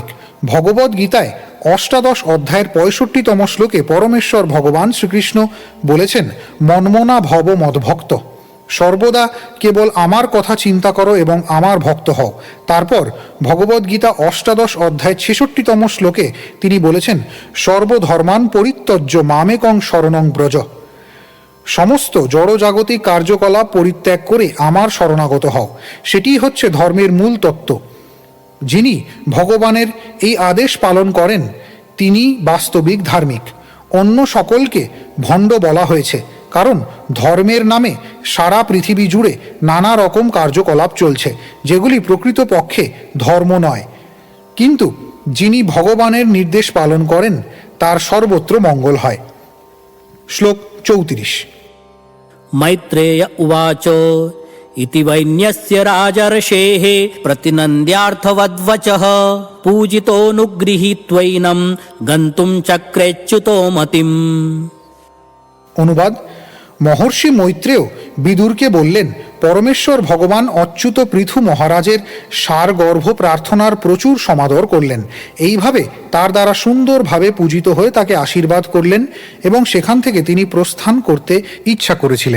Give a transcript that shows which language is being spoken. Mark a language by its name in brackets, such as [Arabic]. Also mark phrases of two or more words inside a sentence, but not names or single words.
[Bangla] ভগবদ গীতায় 18 অধ্যায়ের 65তম শ্লোকে পরমেশ্বর ভগবান শ্রীকৃষ্ণ বলেছেন, [Sanskrit] মন্মনা ভব মদ্ভক্ত। [Bangla] সর্বদা কেবল আমার কথা চিন্তা করো এবং আমার ভক্ত হও। তারপর ভগবদ্গীতা 18 অধ্যায় 66তম শ্লোকে তিনি বলেছেন, [Sanskrit] সর্বধর্মান পরিত্যজ্য মামেকং শরণং ব্রজ। [Bangla] সমস্ত জড়জাগতিক কার্যকলাপ পরিত্যাগ করে আমার শরণাগত হও। সেটি হচ্ছে ধর্মের মূল তত্ত্ব। যিনি ভগবানের এই আদেশ পালন করেন, তিনি বাস্তবিক ধার্মিক। অন্য সকলকে ভণ্ড বলা হয়েছে, কারণ ধর্মের নামে সারা পৃথিবী জুড়ে নানা রকম কার্যকলাপ চলছে, যেগুলি প্রকৃতপক্ষে ধর্ম নয়। কিন্তু যিনি ভগবানের নির্দেশ পালন করেন, তার সর্বত্র মঙ্গল হয়। শ্লোক 34। [Sanskrit] मैत्रेय उवाच इति वैन्यस्य राजर्षेः प्रतिनन्द्यार्थवद्वचः पूजितोऽनुगृहीत्वैनं गन्तुं चक्रेच्युतो मतिम्। [Bangla] অনুবাদ: মহর্ষি মৈত্রেয় বিদুরকে বললেন, পরমেশ্বর ভগবান অচ্যুত পৃথু মহারাজের সারগর্ভ প্রার্থনার প্রচুর সমাদর করলেন। এইভাবে তার দ্বারা সুন্দরভাবে পূজিত হয়ে তাকে আশীর্বাদ করলেন এবং সেখান থেকে তিনি প্রস্থান করতে ইচ্ছা করেছিলেন।